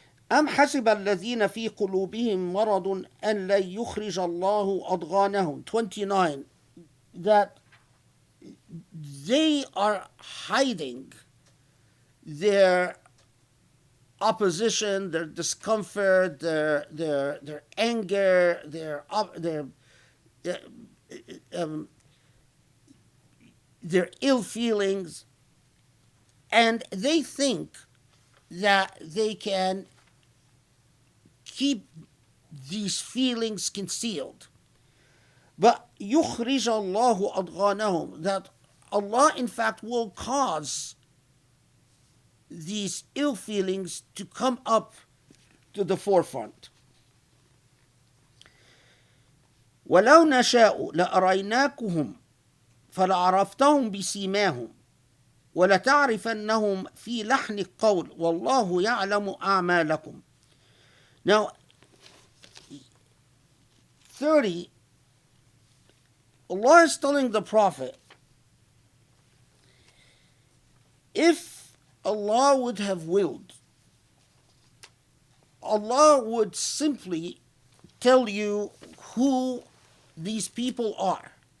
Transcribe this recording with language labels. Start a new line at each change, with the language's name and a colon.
Arabic: أم حسب الذين في قلوبهم مرض أن لن يخرج الله أضغانهم.
English: 29. That they are hiding their opposition, their discomfort, their anger, um, their ill feelings, and they think that they can keep these feelings concealed. But
Arabic: يخرج الله أضغانهم,
English: that Allah in fact will cause these ill feelings to come up to the forefront.
Arabic: ولو نشاء لأريناكهم فلعرفتهم بسيماهم ولتعرفنهم في لحن القول والله يعلم أعمالكم.
English: Now, 30, Allah is telling the Prophet, if Allah would have willed, Allah would simply tell you who these people are.